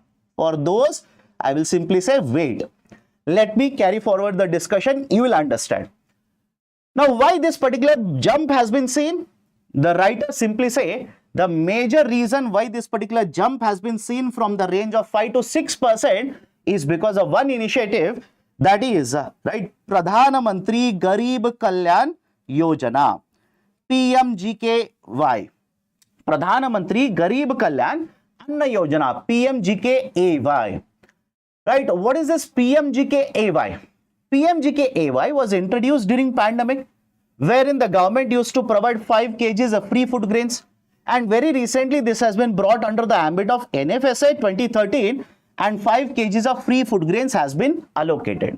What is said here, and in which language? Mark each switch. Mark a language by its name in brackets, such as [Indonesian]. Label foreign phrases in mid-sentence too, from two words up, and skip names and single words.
[English] For those, I will simply say, wait. Let me carry forward the discussion. You will understand. Now, why this particular jump has been seen? The writers simply say the major reason why this particular jump has been seen from the range of 5 to 6% is because of one initiative, that is, right, Pradhan Mantri Garib Kalyan Yojana, PMGKY. Pradhan Mantri Garib Kalyan Anna Yojana, PMGKAY. Right, what is this PMGKAY? PMGKAY was introduced during pandemic, wherein the government used to provide 5 kgs of free food grains, and very recently this has been brought under the ambit of NFSA 2013, and 5 kgs of free food grains has been allocated.